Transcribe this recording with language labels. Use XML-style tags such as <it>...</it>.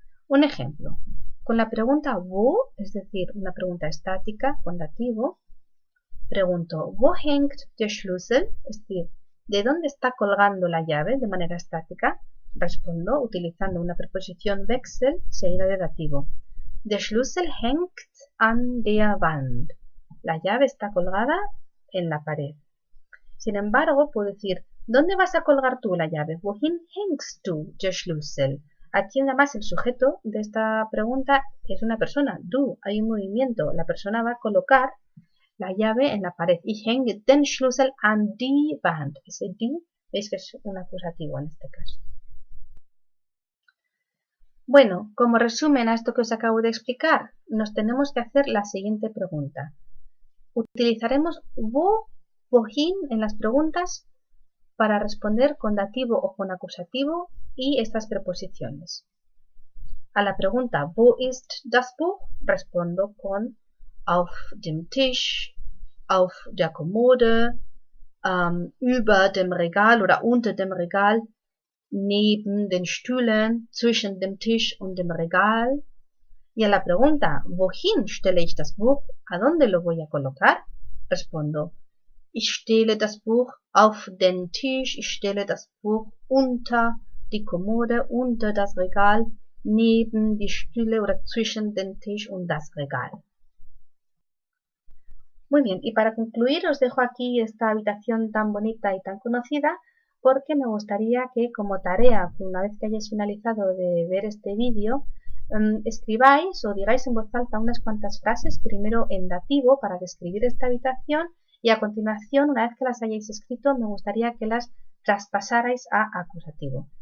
<es>Un ejemplo, con la pregunta wo, es decir, una pregunta estática con dativo, pregunto,</es> <de>wo hängt der Schlüssel?</de> <es>Es decir, ¿De dónde está colgando la llave de manera estática? Respondo utilizando una preposición Wechsel seguida de dativo.</es> <de>Der Schlüssel hängt an der Wand.</de> <es>La llave está colgada en la pared. Sin embargo, puedo decir, ¿dónde vas a colgar tú la llave?</es> <de>Wohin hängst du den Schlüssel?</de> <es>Aquí además el sujeto de esta pregunta es una persona. Du, hay un movimiento. La persona va a colocar la llave en la pared.</es> <de>Ich hänge den Schlüssel an die Wand.</de> <es>Ese die, veis que es un acusativo en este caso. Bueno, como resumen a esto que os acabo de explicar, nos tenemos que hacer la siguiente pregunta. Utilizaremos wo, wohin en las preguntas para responder con dativo o con acusativo y estas preposiciones. A la pregunta</es> <de>wo ist das Buch</de> <es>respondo con</es> <de>auf dem Tisch, auf der Kommode, über dem Regal oder unter dem Regal, neben den Stühlen, zwischen dem Tisch und dem Regal.</de> <es>Y a la pregunta</es> <de>wohin stelle ich das Buch,</de> <es>¿a dónde lo voy a colocar?</es> <de>Respondo ich stelle das Buch auf den Tisch, ich stelle das Buch unter die Kommode, unter das Regal, neben die Stühle oder zwischen den Tisch und das Regal.</de> <es>Muy bien, y para concluir os dejo aquí esta habitación tan bonita y tan conocida porque me gustaría que como tarea, una vez que hayáis finalizado de ver este vídeo, escribáis o digáis en voz alta unas cuantas frases, primero en dativo para describir esta habitación y a continuación, una vez que las hayáis escrito, me gustaría que las traspasarais a acusativo.</es>